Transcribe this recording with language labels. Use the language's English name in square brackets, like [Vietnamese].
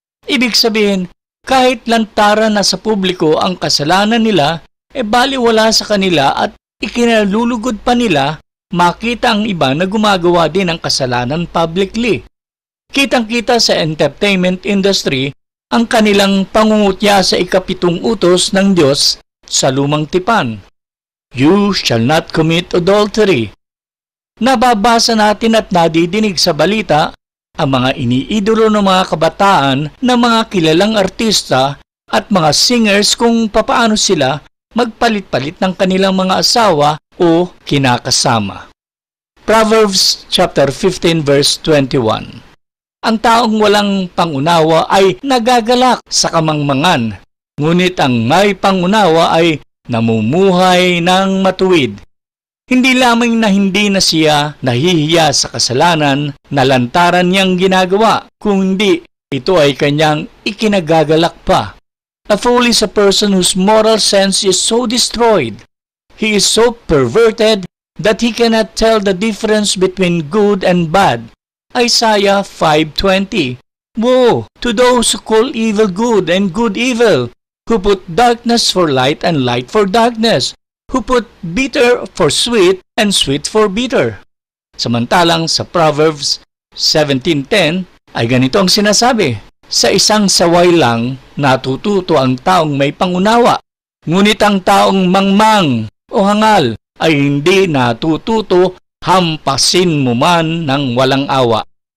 [Filipino] Ibig sabihin, kahit lantaran na sa publiko ang kasalanan nila, baliwala sa kanila at ikinalulugod pa nila makita ang iba na gumagawa din ng kasalanan publicly. Kitang-kita sa entertainment industry ang kanilang pangungutya sa ikapitong utos ng Diyos sa lumang tipan. [English] You shall not commit adultery. [Filipino] Nababasa natin at nadidinig sa balita ang mga iniidolo ng mga kabataan na mga kilalang artista at mga singers kung papaano sila magpalit-palit ng kanilang mga asawa o kinakasama. Proverbs chapter 15 verse 21. Ang taong walang pangunawa ay nagagalak sa kamangmangan, ngunit ang may pangunawa ay namumuhay ng matuwid. Hindi lamang na hindi na siya nahihiya sa kasalanan na lantaran niyang ginagawa, kung hindi, ito ay kanyang ikinagagalak pa. [English] A fool is a person whose moral sense is so destroyed. He is so perverted that he cannot tell the difference between good and bad. Isaiah 5:20. Woe to those who call evil good and good evil, who put darkness for light and light for darkness, who put bitter for sweet and sweet for bitter. [Filipino] Samantalang sa Proverbs 17:10 ay ganito ang sinasabi, sa isang saway lang natututo ang taong may pangunawa, ngunit ang taong mangmang o hangal ay hindi natututo, hampasin mo man ng walang awa.